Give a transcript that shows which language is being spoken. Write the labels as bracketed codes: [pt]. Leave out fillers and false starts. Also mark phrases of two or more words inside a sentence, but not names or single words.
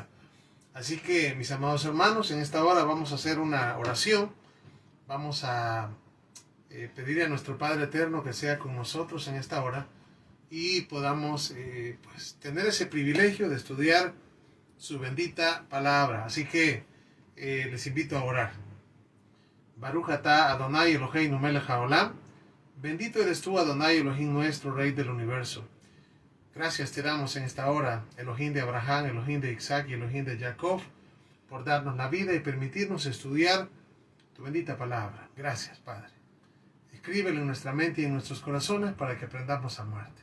[es] Así que mis amados hermanos, en esta hora vamos a hacer una oración. Vamos a pedir a nuestro Padre Eterno que sea con nosotros en esta hora y podamos tener ese privilegio de estudiar su bendita palabra. Así que les invito a orar. [he] ברוך אתה אדוני אלוהינו מלך העולם. [es] Bendito eres tú, [he] אדוני אלוהים [es] nuestro, Rey del universo. Gracias te damos en esta hora, Elohim de Abraham, Elohim de Isaac y Elohim de Jacob, por darnos la vida y permitirnos estudiar tu bendita palabra. Gracias, Padre. Escríbelo en nuestra mente y en nuestros corazones para que aprendamos a amarte.